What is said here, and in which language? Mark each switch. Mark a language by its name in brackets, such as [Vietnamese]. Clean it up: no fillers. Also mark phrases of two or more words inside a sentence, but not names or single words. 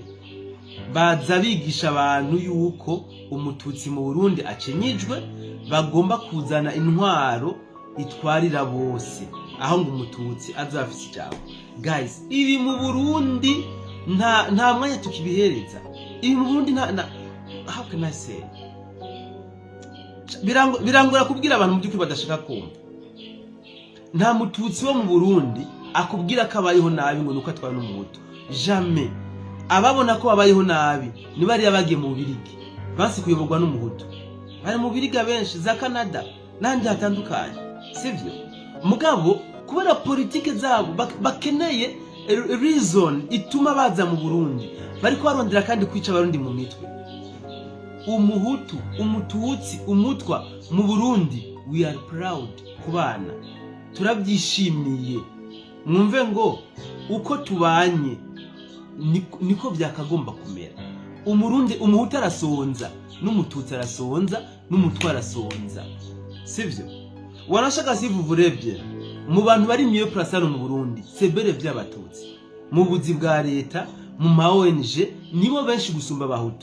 [Rundi] Baza bigisha abantu yuko umututsi mu Burundi akenyijwe, bagomba kuzana intwaro itwarira bose, aho ngo umututsi azafise ijambo. Guys, ibi mu Burundi nta mwanya tukibihereza. Ibi mu Burundi [English] how can I say? [Rundi] Birangora kubwira abantu mu by'ukuri badashaka kumva. Nta mututsi wo mu Burundi akubwira ko abayeho nabi ngo nuko atwara n'umuhutu. Jamais. Ababona ko babayeho nabi ni bari bagiye mu Bubirigi, basi kuyoborwa n'umuhutu. Bari mu Bubirigi benshi za Canada n'andi hatandukanye, sivyo? Mugabo kubera politike zabo bakeneye reason ituma baza mu Burundi, bari ko barondera kandi kwica abarundi mu mitwe. Umuhutu, umututsi, umutwa mu Burundi, [English] we are proud [Rundi] kubana, turabyishimiye. Mwumve ngo uko tubanye niko byakagomba kumera. Umuhutu arasonza, n'umututsi arasonza, n'umutwa arasonza, sivyo? Wanashaka sivuvurebye mu bantu bari [French] mieux placé [Rundi] mu Burundi, sebere by'abatutsi mu buzi bwa leta, mu ma ONG nibo benshi gusumba abahutu.